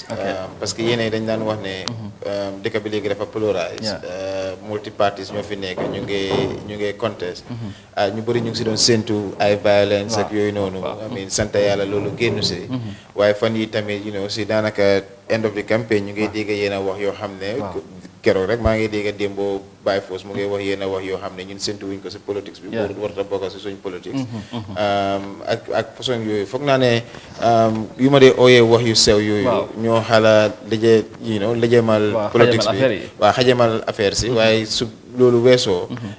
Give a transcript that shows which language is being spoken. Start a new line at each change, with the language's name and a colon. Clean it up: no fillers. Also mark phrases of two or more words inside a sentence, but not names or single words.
Wolof: parce que yéen dañ daan wax ne dëkk bi léegi dafa polarise.
English: multi parties
Wolof: ñoo fi nekk ñu ngi contest. ñu bëri ñu ngi si doon séentu ay violence ak yooyu noonu. amiin sant yàlla loolu génn si. waaye fan yi tamit si daanaka
English: end of the campaign
Wolof: ñu ngi dégg yéen a wax yoo xam ne. keroog rek maa ngi dégg démbo Baye Foss mu ngi wax yéen a wax yoo xam ne ñun séntu wuñ ko si politics bi. warut a bokk si suñ politics. ak façon yooyu foog naa ne yu ma dee ooyee wax yu sew yooyu. ñoo xala lëjëmal politics bi waaw xajamal affaire si waaye su loolu weesoo.